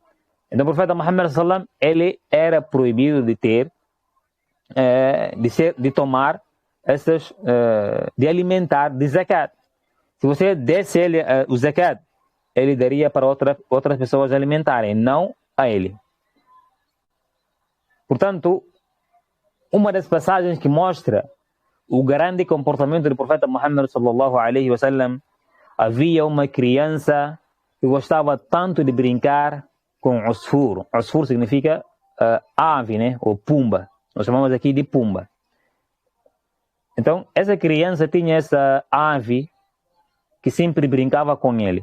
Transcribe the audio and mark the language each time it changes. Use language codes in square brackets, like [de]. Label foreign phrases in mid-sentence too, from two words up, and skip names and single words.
[pt] Então o profeta Muhammad sallam, ele era proibido de ter, de tomar essas, de alimentar de zakat. Se você desse ele o zakat, ele daria para outras pessoas alimentarem, não a ele. Portanto, uma das passagens que mostra o grande comportamento do profeta Muhammad [ar] صلى الله عليه وسلم, [pt] havia uma criança que gostava tanto de brincar com usfur. Usfur significa ave, né? Ou pumba. Nós chamamos aqui de pumba. Então, essa criança tinha essa ave que sempre brincava com ele.